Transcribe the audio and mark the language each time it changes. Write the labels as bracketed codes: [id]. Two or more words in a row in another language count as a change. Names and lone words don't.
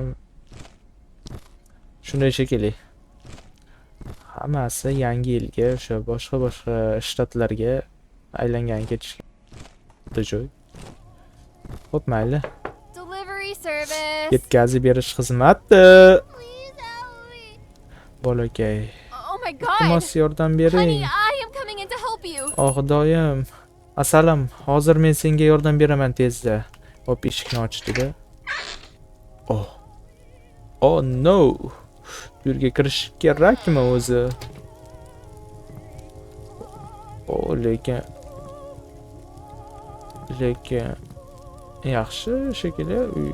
[uz] Shunday shekilli. Hammasi yangi yilga o'sha boshqa shtatlarga aylangan ketishga joy. Hop, mayli. [en] Delivery service. [uz] Yetkazib berish xizmati. [en] Please help me. [uz] bolakay. [en] Oh my god! [uz] Iltimos yordam bering. [en] Honey, I am coming in to help you. [uz] Oh xudoyim. Asalim, hozir men senga yordam beraman tezda. Hop, eshikni ochdida. Oh. [en] Oh no. [uz] Bu yerga kirish kerakmi o'zi? Oh, lekin yaxshi shekilli uy.